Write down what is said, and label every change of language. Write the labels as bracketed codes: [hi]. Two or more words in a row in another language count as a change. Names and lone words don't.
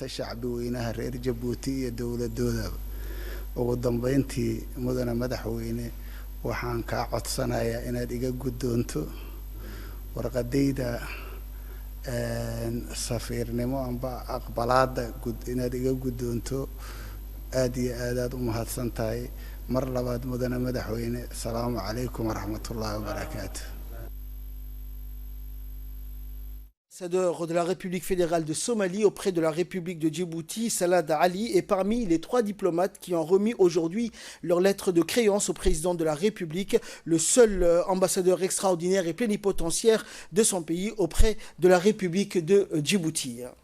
[so] shacbi weynaha reer Jabuuti iyo dawladoodaba ugu dambeyntii mudana madaxweyne waxaan ka codsanayaa inaad iga guddoonto warqadayda safiirnimo amba aqbalaada inaad iga guddoonto aad iyo aad u mahadsan tahay mar labaad mudana madaxweyne [ar] السلام عليكم ورحمة الله وبركاته. [fr] Ambassadeur de la République fédérale de Somalie auprès de la République de Djibouti, Salad Ali, est parmi les 3 diplomates qui ont remis aujourd'hui leur lettre de créance au président de la République, le seul ambassadeur extraordinaire et plénipotentiaire de son pays auprès de la République de Djibouti.